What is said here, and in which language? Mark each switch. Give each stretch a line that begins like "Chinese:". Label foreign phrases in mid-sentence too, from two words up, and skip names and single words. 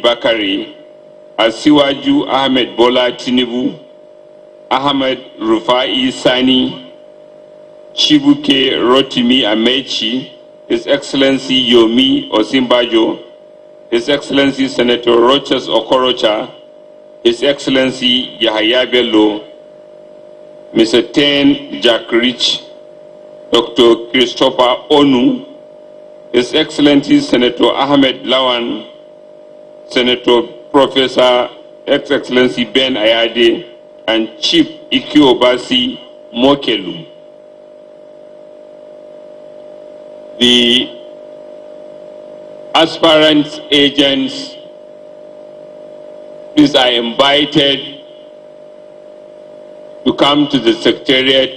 English: Bakare, Asiwaju Ahmed Bola Tinubu, Ahmed Rufai Sani, Chibuke Rotimi Amechi, His Excellency Yomi Osinbajo, His Excellency Senator Rochas Okorocha, His Excellency Yahaya Bello, Mr. Ten Jack Rich, Dr. Christopher Onu, His Excellency Senator Ahmed Lawan, Senator Professor Ex-Excellency Ben Ayade, and Chief Ikiobasi Mokelu. The aspirant agents, these are invited to come to the Secretariat